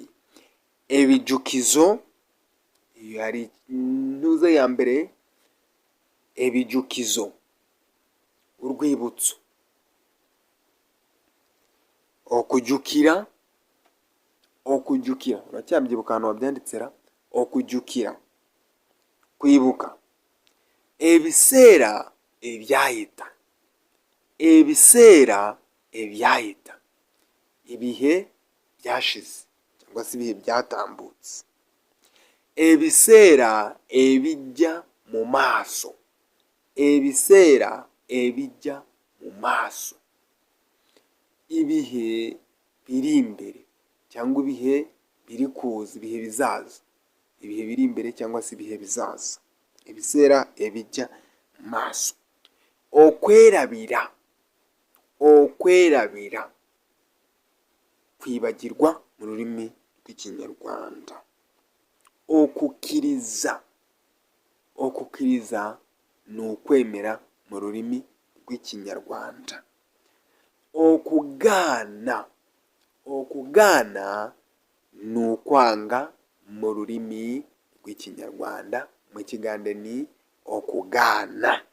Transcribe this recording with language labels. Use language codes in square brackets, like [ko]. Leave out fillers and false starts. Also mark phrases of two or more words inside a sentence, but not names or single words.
[rw] Ebijukizo, hari intuza ya mbere, ebijukizo, urwibutso. [lg] Okujukira, okujukira, [rw] uracyabyibuka ahantu wabyanditse ra? [lg] Okujukira, kwibuka. Ebiseera ebyahita, ebiseera ebyahita, [rw] ibihe byashize cyangwa se ibihe byatambutse. [lg] Ebiseera ebijja mu maaso, ebiseera ebijja mu maaso. [rw] Ibihe biri imbere cyangwa ibihe biri kuza, ibihe bizaza, ibihe biri imbere cyangwa se ibihe bizaza. [lg] Ebiseera ebijja mu maaso. Okwerabira, okwerabira, [rw] kwibagirwa mu rurimi rw'ikinyarwanda. [lg] Okukiriza, okukiriza [rw] ni ukwemera mu rurimi rw'ikinyarwanda. [lg] Okugana, okugana [rw] ni ukwanga mu rurimi rw'ikinyarwanda, mu kigande ni okugana.